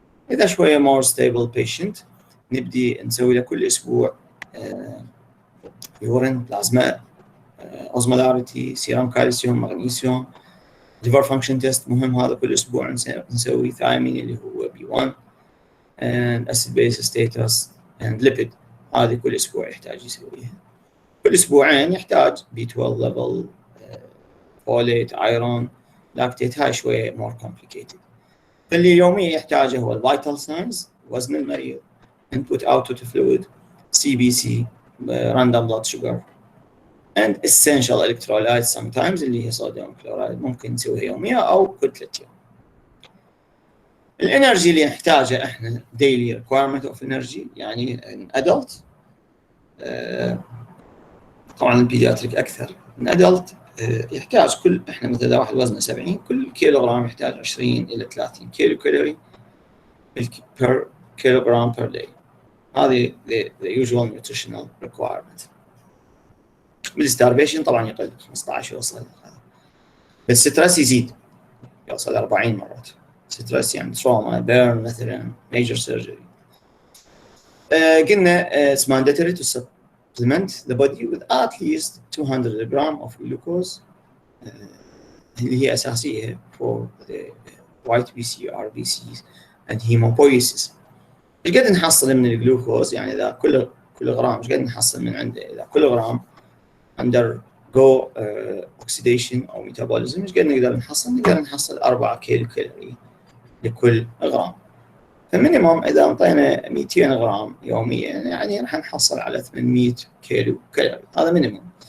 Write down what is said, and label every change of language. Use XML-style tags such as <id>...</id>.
<ar>إذا شوية</ar> <en>more stable patient</en> <ar>نبدي نسوي له كل أسبوع urine، plasma osmolarity، serum calcium، magnesium،</ar> <en>liver function test</en> <ar>مهم، هذا كل أسبوع نسوي thiamine اللي هو B1 and</ar> <en>acid base status and lipid،</en> <ar>هذه كل أسبوع يحتاج يسويها. كل أسبوعين يحتاج B12 level، folate، iron، lactate، هاي شوية more complicated. فاللي يوميا يحتاجه هو الفيتال ساينز، وزن المريض،</ar> <en>input output fluid،</en> <ar>CBC،</ar> <en>random blood sugar and essential electrolytes sometimes</en> <ar>اللي هي صوديوم كلورايد، ممكن نسويها يوميا أو كل 3 أيام. الانرجي اللي نحتاجه احنا</ar> <en>daily requirement of energy</en> <ar>يعني adult، طبعا البيدياتريك أكثر. الادلت يحتاج احنا مثلا اذا واحد وزنه 70 كل كيلوغرام يحتاج 20 الى 30 كيلو كالوري</ar> <en>per kilogram per day. هذه the usual nutritional requirement.</en> <ar>بالستارفيشن طبعا يقل 15 يوصل، بالستريس يزيد يوصل 40 مرات. ستريس يعني تروما، بيرن مثلا، major surgery.</ar> <en>قلنا it's mandatory to supplement the body with at least 200 gram of glucose</en> <ar>اللي هي أساسية</ar> <en>for the white BC RBCs and hemopoiesis.</en> <ar>ايش قد نحصل من الجلوكوز؟ يعني إذا كل غرام ايش قد نحصل من عنده؟ إذا كل غرام</ar> <en>undergo oxidation</en> <ar>أو metabolism ايش قد نقدر نحصل؟ نقدر نحصل 4 كيلو كالوري لكل غرام. فمينيموم إذا أعطينا 200 غرام يوميا يعني راح نحصل على 800 كيلو كالوري، هذا مينيموم.</ar>